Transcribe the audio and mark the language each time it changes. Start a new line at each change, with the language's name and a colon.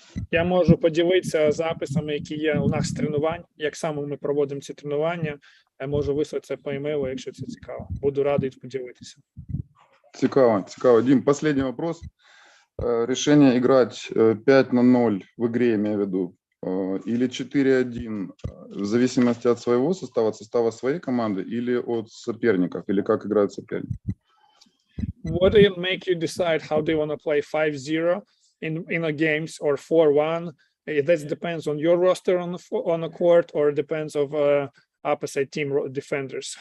Ukrainian: Я можу поділитися записами, які є у нас з тренувань, як саме ми проводимо ці тренування. Я можу вислати це по емейлу, якщо це цікаво. Буду радий поділитися. Цікаво.
Russian: Дим, последний вопрос. Решение играть 5-0 в игре, имею в виду, или 4-1, в зависимости от своего состава, от состава своей команды, или от соперников, или как играют соперники?
English: What do you make you decide how do you want to play 5-0 in a games or 4-1? That depends on your roster on the court, or depends of opposite team defenders?